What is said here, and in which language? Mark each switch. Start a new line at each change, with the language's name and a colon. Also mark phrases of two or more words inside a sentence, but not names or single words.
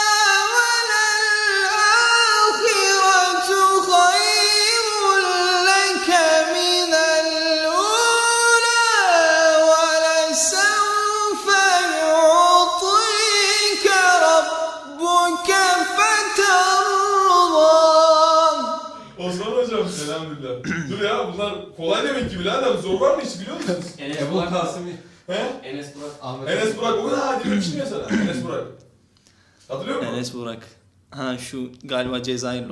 Arabic: وَلَلْآخِرَةُ خَيْرٌ لَّكَ مِنَ الْأُولَىٰ وَلَسَوْفَ يُعْطِيكَ رَبُّكَ فَتَرْضَىٰ.
Turkish: Osman hocam selamünaleyküm. Dur ya bunlar kolay demek ki birader. Zor var mı hiç biliyor musunuz? Ebu Kasım'ı. He? Enes Burak. Ahmet. Enes Burak. O da demiştim ya sana. Enes Burak. Hatırlıyor musun? Enes Burak. Ha şu galiba Cezayirli olan.